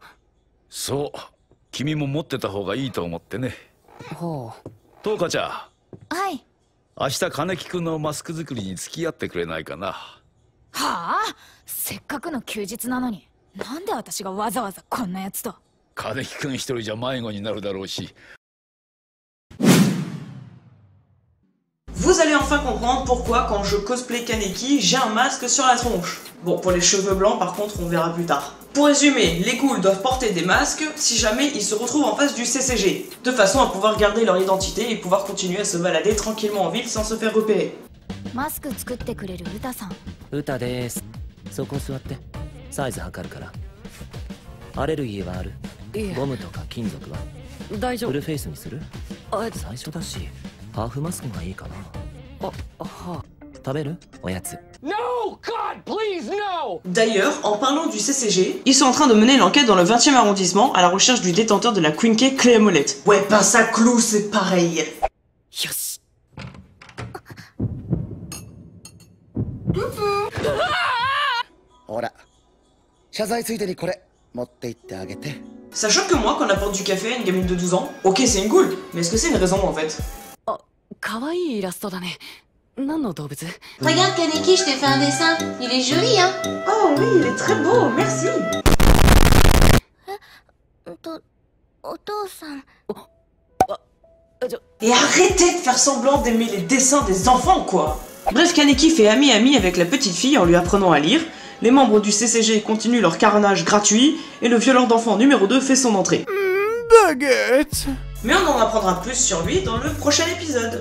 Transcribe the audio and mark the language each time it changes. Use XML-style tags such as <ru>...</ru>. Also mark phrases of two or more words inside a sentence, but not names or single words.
<ja>そう、君も持ってた方がいいと思ってね。はあ。トウカちゃん。はい。明日金木くんのマスク作りに付き合ってくれないかな。はあ？せっかくの休日なのに、なんで私がわざわざこんなやつと。金木くん一人じゃ迷子になるだろうし。</ja> <fr>Vous allez enfin comprendre pourquoi quand je cosplay Kaneki, j'ai un masque sur la tronche. Bon, pour les cheveux blancs par contre, on verra plus tard. Pour résumer, les ghouls doivent porter des masques si jamais ils se retrouvent en face du CCG, de façon à pouvoir garder leur identité et pouvoir continuer à se balader tranquillement en ville sans se faire repérer.</fr> <ja>マスク作ってくれる歌さん。歌です。そこ座って。サイズ測るから。アレルギーはある？ゴムとか金属は？大丈夫。フルフェイスにする？最初だし、ハーフマスクがいいかな。食べる？おやつ。</ja> <fr>D'ailleurs, en parlant du CCG, ils sont en train de mener l'enquête dans le 20e arrondissement à la recherche du détenteur de la Queen Key Clé Molette. Ouais, pince à clous, c'est pareil.</fr> <ja>よし。ほら、謝罪ついでにこれ持って行ってあげて。</ja> <fr>Ça choque que moi qu'on apporte du café à une gamine de 12 ans. Ok, c'est une ghoul, mais est-ce que c'est une raison en fait?</fr> <ja>かわいいイラストだね。何の動物？</ja> <fr>Regarde Kaneki, je t'ai fait un dessin. Il est joli, hein? Oh oui, il est très beau, merci.</fr> <ja>お父さん。</ja> <fr>Et arrêtez de faire semblant d'aimer les dessins des enfants, quoi. Bref, Kaneki fait ami-ami avec la petite fille en lui apprenant à lire. Les membres du CCG continuent leur carnage gratuit et le violeur d'enfants numéro 2 fait son entrée. Baguette! Mais on en apprendra plus sur lui dans le prochain épisode.</fr>